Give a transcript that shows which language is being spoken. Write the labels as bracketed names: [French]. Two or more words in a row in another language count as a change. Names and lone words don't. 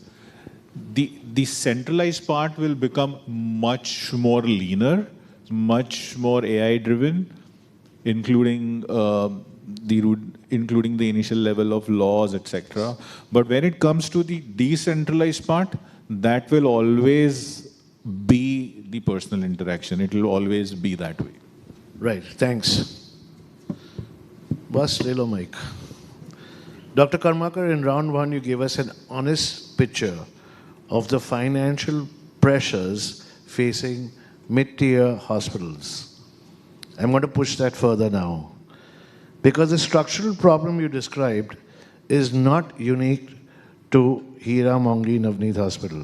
[English] The centralized part will become much more leaner, much more AI-driven, including the initial level of laws, etc. But when it comes to the decentralized part, that will always be the personal interaction. It will always be that way. Right, thanks. Bus, [Hindi] ले लो माइक. [English] Dr. Karmakar, in round one, you gave us an honest picture of the financial pressures facing mid-tier hospitals. I'm going to push that further now. Because the structural problem you described is not unique to Hira Mongi Navneet Hospital.